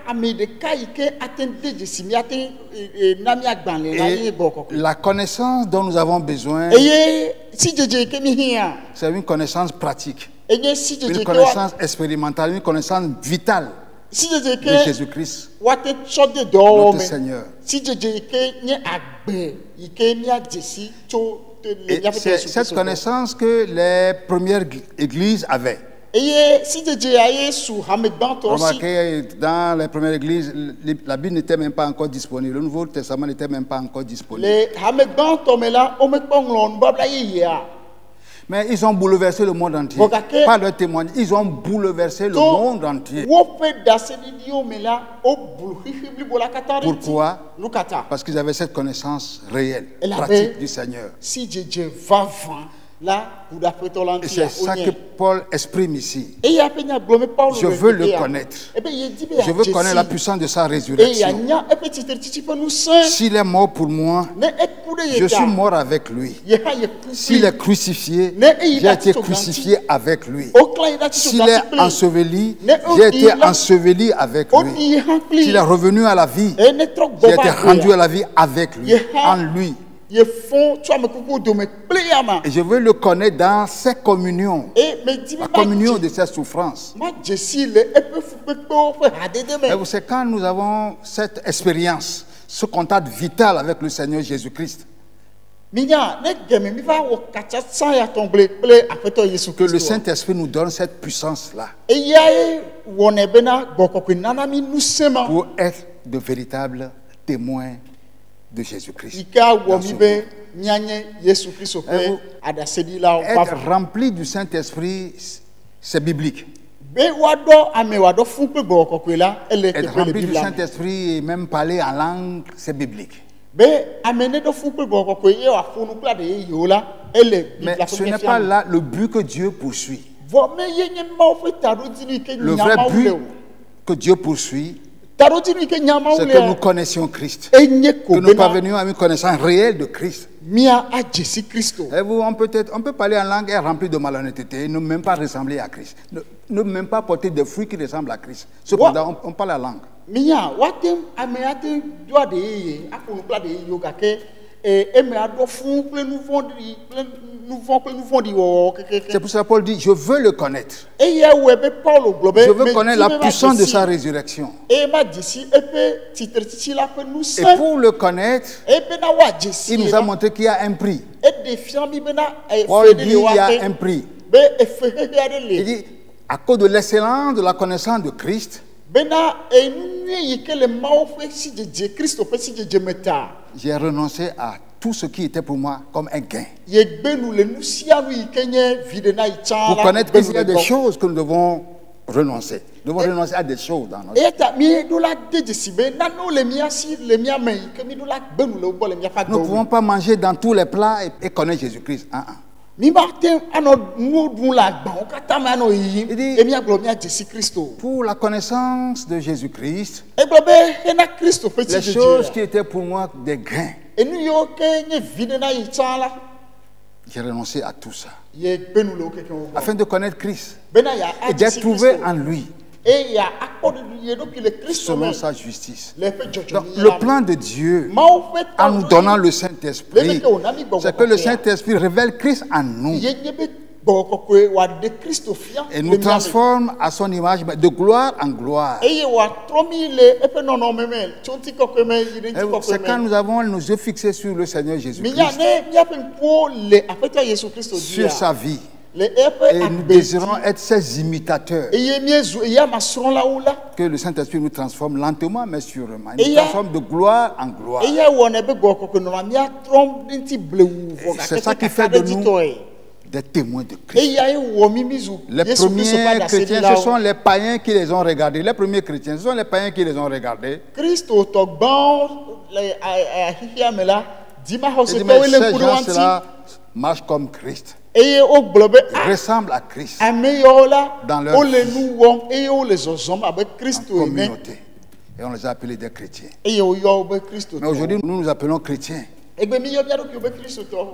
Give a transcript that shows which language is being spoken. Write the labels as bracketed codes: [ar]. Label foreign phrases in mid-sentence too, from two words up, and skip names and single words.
[fr] Et la connaissance dont nous avons besoin, c'est une connaissance pratique, une connaissance expérimentale, une connaissance vitale de Jésus-Christ, notre Seigneur. Et c'est cette connaissance que les premières églises avaient. [ee] eye si dzedze ya ye su hamegbatɔ si [fr] Remarquez, dans les premières églises, la Bible n'était même pas encore disponible. Le Nouveau Testament n'était même pas encore disponible. [ee] le hamegbatɔ me la womekpɔ ŋlɔ nubabla yeyea. [fr] Mais ils ont bouleversé le monde entier. Regardez. Par leur témoignage, ils ont bouleversé le monde entier. [ee] Woƒe daseɖiɖiwo me la woblu xixi blibo la katã ɖe ŋuti. [fr] Pourquoi? [ee] Nu katã. [fr] Parce qu'ils avaient cette connaissance réelle, Elle avait- pratique du Seigneur. [ee] Si dzedze vavã la ku ɖe aƒetɔ la [fr] Et [ee] ŋuti [fr] c'est ça que Paul exprime ici. [ee] eya ƒe nyagblɔ me Paulo [fr] Je [ee] le [fr] veux le [ee] teƒea. [fr] connaître. [ee] Ebe yedi be [fr] Je veux connaître la [ee] yadze [fr] puissance de sa [ee] si eye [fr] résurrection. [ee] yanya eƒe tsitretsitsi ƒe ŋusẽ. [fr] S'il est mort pour moi, [ee] Ne eku ɖe ye [fr] je suis [ee] ta [fr] mort avec lui. [ee] ye hã ye ku [fr] S'il [ee] kpli. [fr] est crucifié, [ee] Ne eyi [fr] j'ai [ee] ɖe [fr] été [ee] atitso [fr] crucifié avec lui. [ee] Wokla yi ɖe atitso [fr] S'il [ee] gãtsi [fr] est [ee] kpli. [fr] enseveli, [ee] Ne [fr] j'ai [ee] woɖi [fr] été [ee] la- [fr] enseveli avec [ee] Woɖi [fr] lui. [ee] yi hã kpli. [fr] S'il est revenu à la vie, [ee] Eye ne trɔ [fr] j'ai [ee] gbɔ [fr] été [ee] va [fr] rendu à [ee] gbɔa. [fr] la vie avec lui, [ee] Ye hã- [fr] en lui. [ee] Ye fɔ̃ tso amekuku dome kple yama. [fr] Et je veux le connaître dans ses communions, [ee] Eye medi be [fr] la communion [ee] ma [fr] de ses souffrances. [ee] dze si le eƒe fukpekpewo ƒe hadede [fr] Et [ee] me. [fr] vous savez, quand nous avons cette expérience, ce contact vital avec le Seigneur Jésus-Christ, [ee] Minya ne geme mi va wɔ katsa san ya tɔgble kple aƒetɔ Yesu [fr] que le [ee] Kristo. [fr] Saint-Esprit nous donne cette puissance-là [ee] Eyae wɔnɛ bena gbɔkɔkɔe nana mi nusẽ ma. [fr] pour être de véritables témoins de Jésus-Christ. [ee] Yi ke awɔ [fr] dans [ee] mi [fr] ce [ee] be [fr] monde. [ee] mianye Yesu Kristo [fr] Et [ee] ƒe [fr] vous- [ee] aɖaseɖilawo [fr] Être [ee] vavã. [fr] rempli du Saint-Esprit, c'est biblique. [ee] Be woaɖɔ ame wòaɖɔ fún kple gbɔgbɔ kɔkɔe la ele [fr] Être [ee] teƒe le [fr] rempli du [ee] Biblia me. [fr] Saint-Esprit et même parler en langue, c'est biblique. [ee] Be ame ne ɖɔ fún kple gbɔgbɔ kɔkɔe ye wòaƒo nu kple aɖe yeyewo la ele [fr] Mais [ee] Biblia [fr] ce [ee] ƒe [fr] n'est pas [ee] fiafia. [fr] là le but que Dieu poursuit. [ee] Vɔ me ye nye Mawu ƒe taɖodinu yi ke [fr] Le [ee] nya [fr] vrai [ee] Mawu [fr] but [ee] le o. [fr] que Dieu poursuit, [ee] Taɖodinu yi ke nya Mawu [fr] c'est [ee] le [fr] que nous [ee] a. [fr] connaissions Christ. [ee] Enye [fr] Que [ee] ko [fr] nous [ee] bena [fr] parvenions à une connaissance réelle de Christ. [ee] mia adze si Kristo. [fr] Et vous, on peut parler en langue et être rempli de malhonnêteté, ne même pas ressembler à Christ. Ne même pas porter des fruits qui ressemblent à Christ. Cependant, on parle la langue. [ee] Minya woate ame ate do aɖe yeye aƒo nu kple aɖe yeyewo gake eme aɖɔ fún kple nu vɔ̃ɖi kple nu vɔ̃ kple nu vɔ̃ɖi wɔwɔ [fr] C'est [ee] kekeke. [fr] pour ça que Paul dit, je veux le connaître. [ee] Eya wɔe be Paulo gblɔ be [fr] Je veux [ee] medi [fr] connaître [ee] be [fr] la [ee] va [fr] puissance de [ee] dze si [fr] sa résurrection. [ee] eye madze si eƒe tsitretsitsi la ƒe [fr] Et [ee] nusẽ. [fr] pour le connaître, [ee] Eye bena woadze si [fr] il nous [ee] ye [fr] a [ee] la, [fr] montré qu'il y a un prix. [ee] eɖe fia mi bena [fr] Paul [ee] efe [fr] dit, [ee] ɖe [fr] il [ee] le [fr] y a un [ee] woaƒe [fr] prix. [ee] be efe xexe aɖe [fr] Il [ee] le [fr] dit, à cause de l'excellence de la connaissance de Christ, [ee] bena enu nyui yi ke le Mawu ƒe sidzedze Kristo ƒe sidzedze me ta. [fr] j'ai renoncé à tout ce qui était pour moi comme un gain. [ee] Ye gbenu le nu sia nu yi ke nye viɖe na yi tsã [fr] Pour la connaître [ee] gbenu [fr] qu'il y a [ee] le [fr] des [ee] gbɔ. [fr] choses que nous devons renoncer. Nous devons renoncer à des choses dans notre vie. [ee] Eya ta míeɖo la de dzesi be nanewo le mía si le mía me yi ke míɖo la gbenu le wo gbɔ le míaƒe [fr] Nous ne [ee] agbewo [fr] pouvons [ee] me. [fr] pas manger dans tous les plats et connaître Jésus-Christ. [ee] Mi mate anɔ nuwo ɖum le agbawo katã me anɔ yiyim [fr] Il dit- [ee] ye míagblɔ míadze si Kristo. [fr] Pour la connaissance de Jésus-Christ, [ee] Egblɔ be hena Kristo ƒe [fr] les choses [ee] sidzedze [fr] qui étaient pour moi des gains, [ee] enu yiwo ke nye viɖe na yi tsã la [fr] j'ai renoncé à tout ça. [ee] ye gbenu le wo kekewo gbɔ [fr] Afin de connaître Christ [ee] bena ya [fr] et [ee] adze [fr] d'être [ee] si [fr] trouvé [ee] Kristo [fr] en lui, [ee] eye ya akpɔ ɖeɖi ye ɖokui le Kristo me [fr] selon sa justice. [ee] le eƒe [fr] Donc, [ee] dzɔdzɔnyi [fr] le [ee] la me. [fr] plan de Dieu, [ee] Mawu ƒe [fr] en nous donnant [ee] taɖoɖi [fr] le Saint-Esprit, c'est que le Saint-Esprit révèle Christ en nous [ee] ye nye be gbɔgbɔ kɔkɔe wòaɖe Kristo fia [fr] et [ee] le [fr] nous [ee] mía me. [fr] transforme à son image, mais de gloire en gloire. [ee] Eye wòatrɔ mi le eƒe nɔnɔme me tso ŋutikɔkɔe me yi ɖe [fr] Et c'est quand [ee] ŋutikɔkɔe me. [fr] nous avons nos yeux fixés sur le Seigneur [ee] Minya [fr] Jésus-Christ, [ee] ne míaƒe ŋkuwo le aƒetɔ Yesu Kristo [fr] sur sa [ee] dzia [fr] vie, [ee] le eƒe [fr] et nous [ee] agbe [fr] désirons [ee] dzi [fr] être ses imitateurs, [ee] eye míezu eyama srɔ̃lawo la [fr] que le Saint-Esprit nous transforme lentement mais sûrement. Il Et nous il y a- transforme de gloire en gloire. [ee] eya wɔnɛ be gbɔgbɔ kɔkɔe nɔnɔ míatrɔm ɖe ŋuti blewu vɔ [fr] C'est ça qui [ee] gake [fr] fait [ee] kaka [fr] de [ee] ɖe [fr] nous [ee] dzitɔe [fr] des témoins de Christ. [ee] eyae wɔ mi mizu [fr] Les [ee] Yesu Kristo ƒe [fr] premiers chrétiens, ce sont [ee] aɖaseɖilawo [fr] les païens qui les ont regardés. Les premiers chrétiens, ce sont les païens qui les ont regardés. [ee] Kristo tɔgbãwo le xixia me la [fr] Ils disent, [ee] dzimaxɔsetɔwoe [fr] mais [ee] le [fr] ces [ee] ŋku ɖe wo ŋuti [fr] gens-là marchent comme Christ, [ee] eye wogblɔ be [fr] ressemblent à Christ [ee] ame yawo la [fr] Dans leur [ee] wole [fr] vie. [ee] nu wɔm eye wole zɔzɔm abe [fr] en [ee] Kristo ene [fr] communauté. Et on les a appelés des chrétiens. [ee] eye woyɔ wo be Kristo [fr] Mais aujourd'hui, nous nous appelons chrétiens. [ee] egbe mi yɔ mía ɖokuiwo be Kristotɔwo